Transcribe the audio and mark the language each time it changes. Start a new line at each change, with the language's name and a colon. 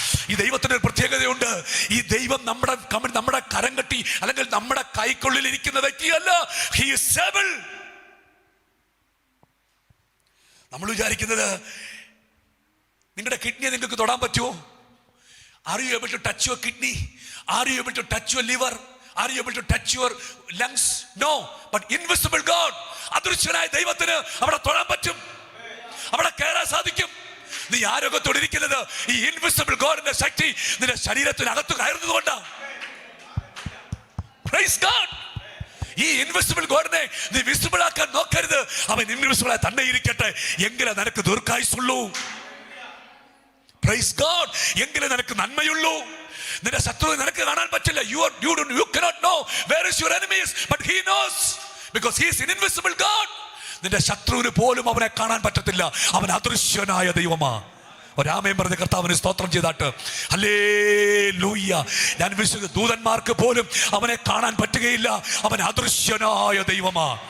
Malayalam: ഈ ദൈവത്തിന് ഒരു പ്രത്യേകതയുണ്ട്. ഈ ദൈവം നമ്മുടെ കരം കെട്ടി അല്ലെങ്കിൽ നമ്മുടെ കൈക്കുള്ളിൽ ഇരിക്കുന്ന വ്യക്തിയല്ല.
English: He is able.
Malayalam: നമ്മൾ വിചാരിക്കുന്നത് നിങ്ങളുടെ കിഡ്നിയെ നിങ്ങൾക്ക് തൊടാൻ പറ്റുമോ?
English: Are you able to touch your kidney? Are you able to touch your liver? Are you able to touch your lungs? No. But invisible God,
Malayalam: അദൃശ്യനായ ദൈവത്തിന് അവിടെ തൊടാൻ പറ്റും, അവിടെ കയറാൻ സാധിക്കും. നീ ആരോഗ്യത്തോടിരിക്കുന്നത് ഈ ഇൻവിസിബിൾ ഗോഡിന്റെ ശക്തി നിന്റെ ശരീരത്തിനകത്ത് കയറുന്നത് കൊണ്ടാണ്.
English: Praise God.
Malayalam: ഈ ഇൻവിസിബിൾ ഗോഡിനെ നീ വിസിബിൾ ആക്കാൻ നോക്കരുത്. അവൻ ഇൻവിസിബിൾ ആയി തന്നെ ഇരിക്കട്ടെ, എങ്കിലേ നിനക്ക് ദീർഘായുസ്സുള്ളൂ.
English: Praise God.
Malayalam: എങ്കിലേ നിനക്ക് നന്മയുള്ളൂ. നിന്റെ ശത്രുവിനെ നിനക്ക് കാണാൻ പറ്റില്ല.
English: You cannot know where is your enemies, but he knows because he is an invisible God.
Malayalam: നിന്റെ ശത്രുവിന് പോലും അവനെ കാണാൻ പറ്റത്തില്ല. അവൻ അദൃശ്യനായ ദൈവമാ. ഒരാമയും പറഞ്ഞ കർത്താവിന് സ്തോത്രം ചെയ്താട്ട് ഹല്ലേലൂയ. ഞാൻ വിശ്വസിക്കുന്ന ദൂതന്മാർക്ക് പോലും അവനെ കാണാൻ പറ്റുകയില്ല. അവൻ അദൃശ്യനായ ദൈവമാ.